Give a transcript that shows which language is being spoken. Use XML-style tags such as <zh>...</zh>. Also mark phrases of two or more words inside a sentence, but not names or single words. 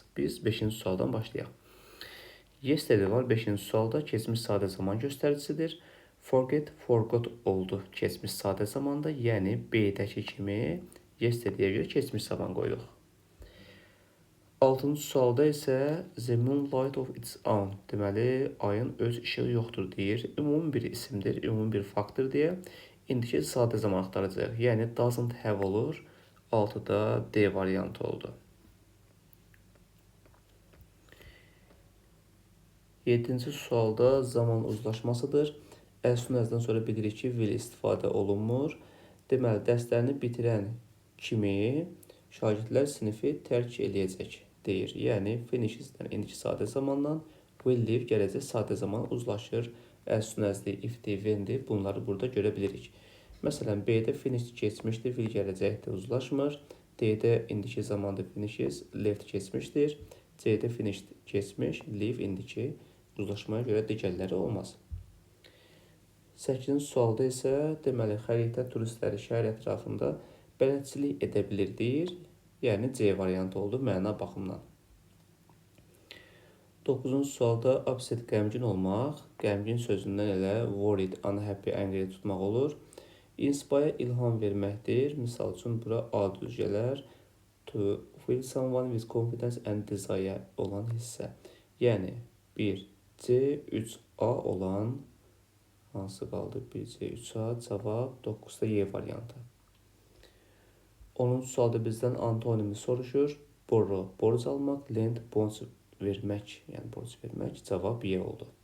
<az>Biz 5-ci sualdan başlayaq. Yesterday var 5-ci sualda keçmiş sadə zaman göstəricisidir.</az> <en>Forget, forgot</en> <az>oldu keçmiş sadə zamanda, yəni B-dəki kimi yesterday'ə görə keçmiş zaman qoyduq. 6-cı sualda isə</az> <en>the moonlight of its own,</en> <az>deməli ayın öz işığı yoxdur deyir. Ümumi bir isimdir, ümumi bir faktdır deyə indiki sadə zaman axtaracağıq. Yəni</az> <en>doesn't have</en> <az>olur. 6-da D variantı oldu. 7-ci sualda zaman uzlaşmasıdır.</az> <en>As soon as-</en> <az>dan sonra bilirik ki, will istifadə olunmur. Deməli, dərslərini bitirən kimi şagirdlər sinifi tərk eləyəcək deyir. Yəni, finishes-dən indiki sadə zamandan</az> <en>will leave</en> <az>gələcək sadə zaman uzlaşır.</az> <en>As soon as-</en> <az>dir, if-dir, when-dir, bunları burada görə bilirik. Məsələn, B-də finish keçmişdir, will gələcəkdir, uzlaşmır. D-də indiki zamanda finishes, left keçmişdir. C-də finish keçmiş, leave indiki uzlaşmaya görə digərləri olmaz. 8-ci sualda isə deməli xəritə turistləri şəhər ətrafında bələdçilik edə bilir deyir. Yəni C variantı oldu məna baxımından. 9-cu sualda upset qəmgin olmaq, qəmgin sözündən elə</az> <en>worried, unhappy, angry</en> <az>tutmaq olur. Inspire ilham verməkdir. Misal üçün bura A düz gələr.</az> <en>To feel someone with confidence and desire</en> <az>olan hissə. Yəni 1C, 3A olan hansı qaldı? 1C, 3A, cavab 9-da Y variantı. 10-cu sualda bizdən antonimi soruşur. Borrow, borc almaq, lend, borc vermək, yəni borc vermək, cavab Y oldu.</az>